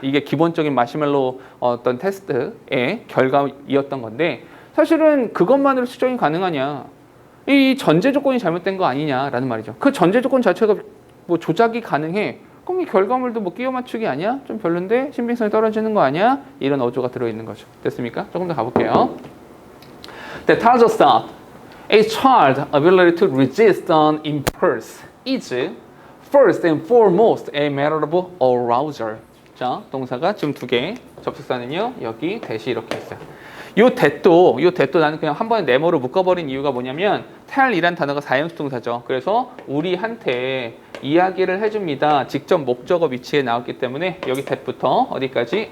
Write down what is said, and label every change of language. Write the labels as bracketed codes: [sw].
[ko] 이게 기본적인 마시멜로 어떤 테스트의 결과이었던 건데 사실은 그것만으로 수정이 가능하냐? 이 전제 조건이 잘못된 거 아니냐라는 말이죠. 그 전제 조건 자체가 뭐 조작이 가능해. 그럼 이 결과물도 뭐 끼워 맞추기 아니야? 좀 별론데 신빙성이 떨어지는 거 아니야? 이런 어조가 들어있는 거죠. 됐습니까? 조금 더 가볼게요. [en] That tells us that a child's ability to resist an impulse is first and foremost a matter of arousal. [ko] 자, 동사가 지금 2개, 접속사는요 여기 대시 이렇게 있어요. 요 that도 나는 그냥 한 번에 네모로 묶어버린 이유가 뭐냐면 tell이란 단어가 4형식 동사죠. 그래서 우리한테 이야기를 해줍니다. 직접 목적어 위치에 나왔기 때문에 여기 that부터 어디까지?